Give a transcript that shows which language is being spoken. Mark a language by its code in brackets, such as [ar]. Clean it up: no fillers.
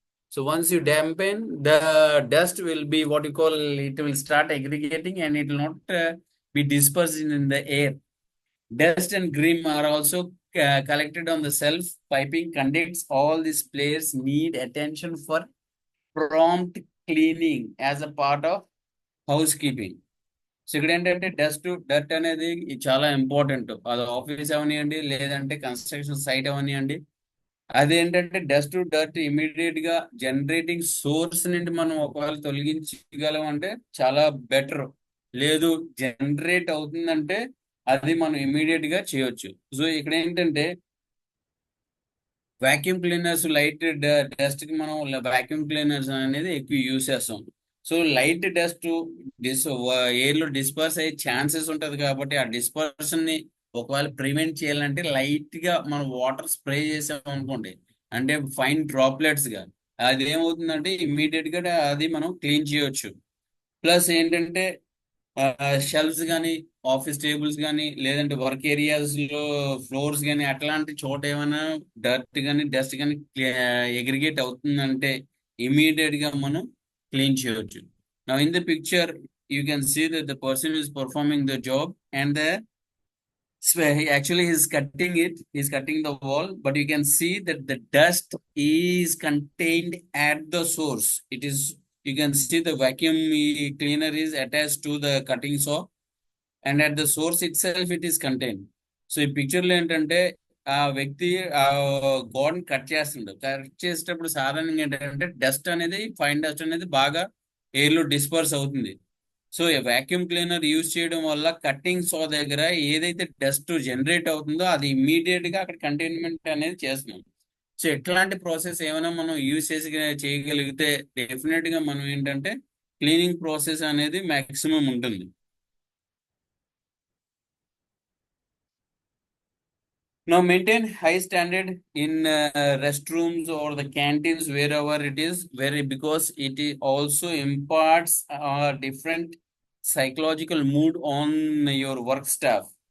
[en] So once you dampen, the dust will be what you call, it will start aggregating and it will not be dispersed in the air. Dust and grime are also collected on the self piping conduits. All these players need attention for prompt cleaning as a part of housekeeping. [te] So ఇక్కడ ఏంటంటే dust అనేది చాలా important. అది office అవనివ్వండి, లేదంటే construction site అవనివ్వండి. అదేంటంటే dust immediate గా జనరేటింగ్ సోర్స్ నుండి మనం ఒకవేళ తొలగించగలం అంటే చాలా బెటర్. లేదు జనరేట్ అవుతుందంటే అది మనం ఇమీడియట్ గా చేయొచ్చు. సో ఇక్కడ ఏంటంటే వాక్యూమ్ క్లీనర్స్ లైట్ డస్ట్ కి మనం వాక్యూమ్ క్లీనర్స్ అనేది ఎక్కువ యూజ్ చేస్తాం. సో లైట్ డస్ట్ ఎయిర్ లో డిస్పర్స్ అయ్యే ఛాన్సెస్ ఉంటది కాబట్టి ఆ డిస్పర్షన్ ని ఒకవేళ ప్రివెంట్ చేయాలంటే లైట్ గా మనం వాటర్ స్ప్రే చేసాం అనుకోండి, అంటే ఫైన్ డ్రాప్లెట్స్ గా, అది ఏమవుతుందంటే ఇమ్మీడియట్ గా అది మనం క్లీన్ చేయొచ్చు. ప్లస్ ఏంటంటే షెల్ఫ్స్ కానీ, ఆఫీస్ టేబుల్స్ కానీ, లేదంటే వర్క్ ఏరియాస్ లో ఫ్లోర్స్ కానీ అట్లాంటి చోట ఏమైనా డర్ట్ కానీ డస్ట్ కానీ ఎగ్రిగేట్ అవుతుందంటే ఇమీడియట్ గా మనం క్లీన్ చేయొచ్చు. [en] Now in the picture you can see that the person is performing the job and actually he's cutting the wall, but you can see that the dust is contained at the source. You can see the vacuum cleaner is attached to the cutting saw, and at the source itself it is contained. [te] So ఈ picture లో ఏంటంటే ఆ వ్యక్తి ఆ గోడని cut చేస్తుండే, cut చేసేటప్పుడు సాధారణంగా ఏంటంటే డస్ట్ అనేది, ఫైన్ డస్ట్ అనేది బాగా ఎయిర్ లో డిస్పర్స్ అవుతుంది. సో వాక్యూమ్ క్లీనర్ యూజ్ చేయడం వల్ల కట్టింగ్ సో దగ్గర ఏదైతే డస్ట్ జనరేట్ అవుతుందో అది ఇమ్మీడియట్ గా అక్కడ కంటైన్మెంట్ అనేది చేస్తున్నాం. సో ఎట్లాంటి ప్రాసెస్ ఏమైనా మనం యూజ్ చేసి చేయగలిగితే డెఫినెట్ గా మనం ఏంటంటే క్లీనింగ్ ప్రాసెస్ అనేది మాక్సిమం ఉంటుంది. [en] Now maintain high standard in restrooms or the canteens wherever it is, because also imparts a different psychological mood on your work staff.